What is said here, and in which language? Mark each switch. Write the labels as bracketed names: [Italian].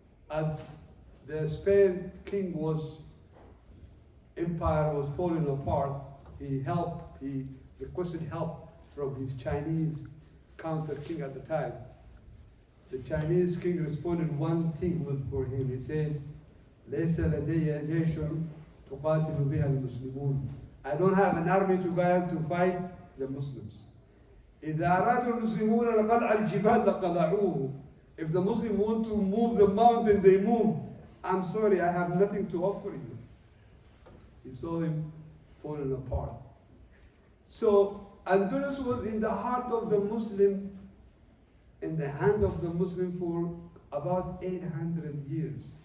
[English] As the Spain king empire was falling apart, he requested help from his Chinese counter king at the time. The Chinese king responded one thing for him. He said, [Arabic] ليس لدي جيش تقاتل بها المسلمون. [English] I don't have an army to go out to fight the Muslims. [Arabic] إذا أراد المسلمون لقلع الجبال لقلعوه. [English] If the Muslims want to move the mountain, they move. I'm sorry, I have nothing to offer you. He saw him falling apart. So Andalus was in the heart of the Muslim, in the hand of the Muslim for about 800 years.